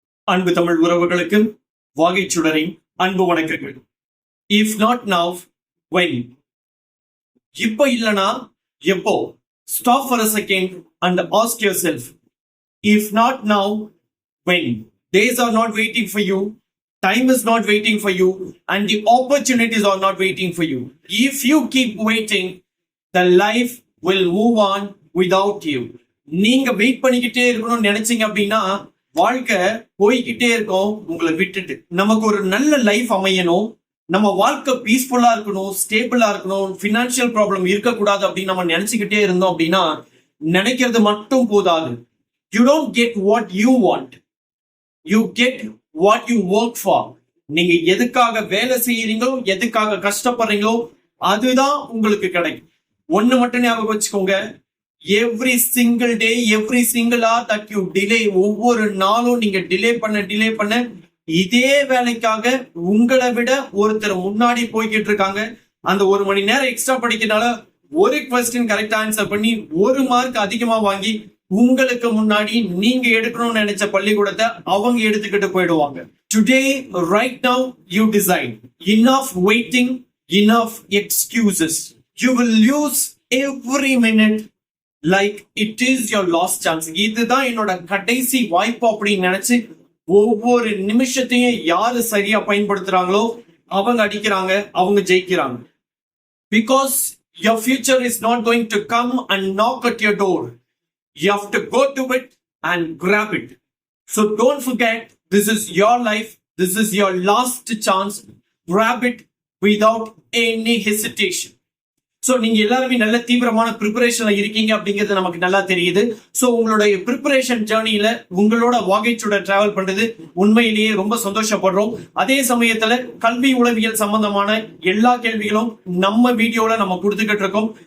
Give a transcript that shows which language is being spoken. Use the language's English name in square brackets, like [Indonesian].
[Tamil] அன்பு தமிழ் உறவுகளுக்கு வாகைச்சுடரின் அன்பு வணக்கங்கள். [English] If not now when? [Tamil] இப்போ இல்லனா எப்போ? [English] Stop for a second and ask yourself, if not now, when? Days are not waiting for you, time is not waiting for you, and the opportunities are not waiting for you. If you keep waiting, the life will move on without you. [Tamil] நீங்க wait பண்ணிக்கிட்டே இருக்கணும்னு நினைச்சீங்க அப்படின்னா வாழ்க்கை போய்கிட்டே இருக்கும் உங்களை விட்டுட்டு. நமக்கு ஒரு நல்ல லைஃப் அமையணும், நம்ம வாழ்க்கை பீஸ்ஃபுல்லா இருக்கணும், ஸ்டேபிளா இருக்கணும், பினான்சியல் ப்ராப்ளம் இருக்கக்கூடாது அப்படின்னு நம்ம நினைச்சுக்கிட்டே இருந்தோம் அப்படின்னா நினைக்கிறது மட்டும் போதாது. [English] You don't get what you want, you get what you work for. [Tamil] நீங்க எதுக்காக வேலை செய்யறீங்களோ, எதுக்காக கஷ்டப்படுறீங்களோ அதுதான் உங்களுக்கு கிடைக்கும். ஒண்ணு மட்டும் ஞாபகம் வச்சுக்கோங்க, [English] every single day, every single hour that you delay, [Tamil] ஒவ்வொரு நாளும் நீங்க டிலே பண்ண இதே வேலைக்காக உங்களை விட ஒருத்தர் முன்னாடி போய்கிட்டு இருக்காங்க. அந்த ஒரு மணி நேரம் எக்ஸ்ட்ரா படிக்கிறதுனால ஒரு கொஸ்டின் கரெக்டா ஆன்சர் பண்ணி ஒரு மார்க் அதிகமா வாங்கி உங்களுக்கு முன்னாடி நீங்க எடுக்கணும்னு நினைச்ச பள்ளிக்கூடத்தை அவங்க எடுத்துக்கிட்டு போயிடுவாங்க. [English] Today right now you decide. Enough waiting, enough excuses. You will lose every minute like it is your last chance. [Tamil] இதுதான் என்னோட கடைசி வாய்ப்பு அப்படின்னு நினைச்சு ஒவ்வொரு நிமிஷத்தையும் யாரு சரியா பயன்படுத்துறாங்களோ அவங்க அடிக்கிறாங்க, அவங்க ஜெயிக்கிறாங்க. [English] Because your future is not going to come and knock at your door. You have to go to it and grab it. So don't forget, this is your life, this is your last chance. Grab it without any hesitation. [Tamil] So நீங்க எல்லாருமே நல்ல தீவிரமான ப்ரிப்பரேஷன்ல இருக்கீங்க அப்படிங்கிறது நமக்கு நல்லா தெரியுது. So உங்களுடைய ப்ரிப்பரேஷன் ஜேர்னில உங்களோட வாகைச்சுடர் டிராவல் பண்றது உண்மையிலேயே ரொம்ப சந்தோஷப்படுறோம். அதே சமயத்துல கல்வி உளவியல் சம்பந்தமான எல்லா கேள்விகளும் நம்ம வீடியோல நம்ம கொடுத்துக்கிட்டு இருக்கோம்.